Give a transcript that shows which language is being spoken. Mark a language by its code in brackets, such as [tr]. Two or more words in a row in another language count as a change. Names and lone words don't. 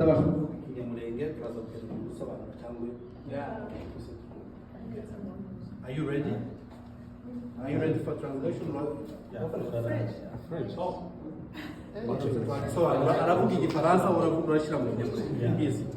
[rw] atabasha kuvuga ikinyamurenge turaza gukenera gusobanura cyangwa [en] Are you ready? Are you ready for translation? French. Oh. [rw] Twagisobanura aravuga igifaransa urashyira mu kinyamurenge.